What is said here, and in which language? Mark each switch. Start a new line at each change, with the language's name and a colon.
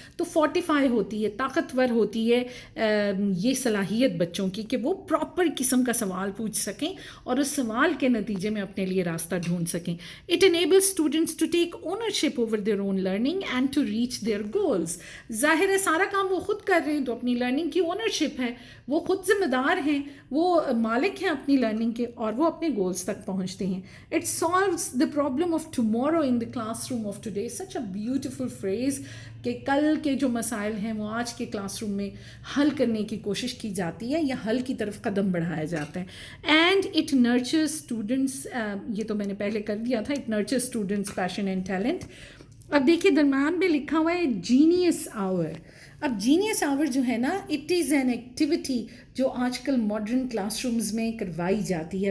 Urdu: تو فورٹیفائی ہوتی ہے, طاقتور ہوتی ہے یہ صلاحیت بچوں کی کہ وہ پراپر قسم کا سوال پوچھ سکیں اور اس سوال کے نتیجے میں اپنے لیے راستہ ڈھونڈ سکیں.
English: It enables students to take ownership over their own learning and to reach their goals.
Urdu: ظاہر ہے سارا کام وہ خود کر رہے ہیں تو اپنی لرننگ کی اونرشپ ہے, وہ خود ذمہ دار ہیں, وہ مالک ہیں اپنی لرننگ کے اور وہ اپنے گولز تک پہنچتے ہیں.
English: It solves the problem of tomorrow in the classroom of today. Such a beautiful phrase
Urdu: کہ کل کے جو مسائل ہیں وہ آج کے کلاس روم میں حل کرنے کی کوشش کی جاتی ہے یا حل کی طرف قدم بڑھایا جاتا ہے.
English: and it nurtures students,
Urdu: یہ تو میں نے پہلے کر دیا تھا,
English: It nurtures students passion and talent.
Urdu: اب دیکھیے درمیان میں لکھا ہوا ہے جینیس آور. اب جینیس آور جو ہے نا,
English: it is an activity
Urdu: جو آج کل ماڈرن کلاس رومز میں کروائی جاتی ہے.